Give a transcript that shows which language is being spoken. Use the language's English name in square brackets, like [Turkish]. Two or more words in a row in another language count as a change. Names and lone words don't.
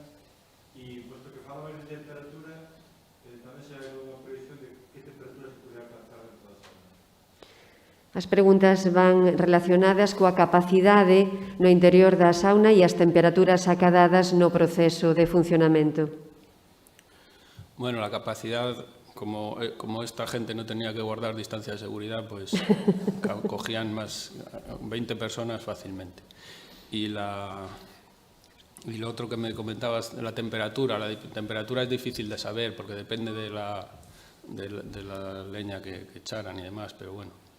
[Galician] E, posto que falabas de temperatura, tamén se hai unha previsión de que temperatura se podría alcanzar dentro da sauna? As preguntas van relacionadas coa capacidade no interior da sauna e as temperaturas acadadas no proceso de funcionamento. [Spanish] Bueno, la capacidad, como esta gente no tenía que guardar distancia de seguridad, pues cogían más 20 personas fácilmente. Y lo otro que me comentabas, la temperatura es difícil de saber porque depende de la leña que echaran y demás, pero bueno.